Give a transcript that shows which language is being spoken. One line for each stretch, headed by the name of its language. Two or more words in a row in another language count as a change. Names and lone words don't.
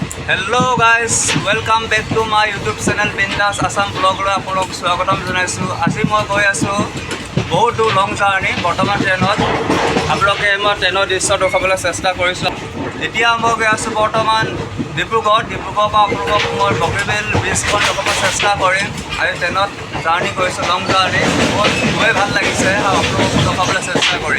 English: Hello guys welcome back to my YouTube channel बिंदास आसाम ब्लॉग
Assamese: আপলোক স্বাগতম জনাইছোঁ। আজি মই গৈ আছোঁ বহুত দূৰ
English: long journey
Assamese: বৰ্তমান ট্ৰেইনত আপোনালোকে মই ট্ৰেইনৰ দৃশ্য দেখাবলৈ চেষ্টা কৰিছোঁ। এতিয়া মই গৈ আছোঁ বৰ্তমান ডিব্ৰুগড় পৰা আপোনালোকক মই বগীবিল ব্ৰিজখন দেখাবলৈ চেষ্টা কৰিম। আজি ট্ৰেইনত জাৰ্ণি কৰিছোঁ
English: long journey
Assamese: বহুত গৈ ভাল লাগিছে আৰু আপোনালোকক দেখাবলৈ চেষ্টা কৰিম।